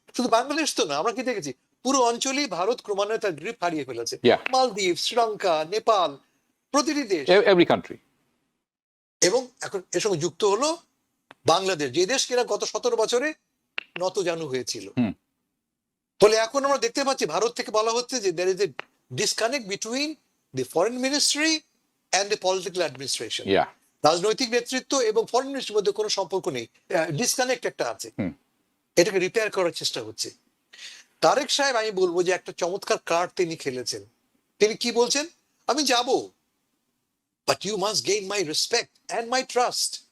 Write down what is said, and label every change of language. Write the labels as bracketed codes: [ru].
[bn] শুধু বাংলাদেশ তো না, আমরা কি দেখেছি পুরো অঞ্চলেই ভারত ক্রমান্বয়ে তার গ্রিপ হারিয়ে ফেলেছে। মালদ্বীপ, শ্রীলঙ্কা, নেপাল, প্রতিটি দেশ, [en] Every country. [bn] এবং এখন এর সঙ্গে যুক্ত হলো বাংলাদেশ, যে দেশ কিনা গত 17 বছরে নতজানু হয়েছিল। ফলে এখন আমরা দেখতে পাচ্ছি ভারত থেকে বলা হচ্ছে যে [en] there is a disconnect between the foreign ministry and the political administration. [bn] রাজনৈতিক নেতৃত্ব এবং ফরেন মিনিস্ট্রির মধ্যে কোনো সম্পর্ক নেই, ডিসকানেক্ট একটা আছে। এটাকে রিপেয়ার করার চেষ্টা হচ্ছে। তারেক সাহেব, আমি বলবো যে একটা চমৎকার কার্ড তিনি খেলেছেন। তিনি কি বলছেন? আমি যাব, [en] But you must gain my respect and my trust.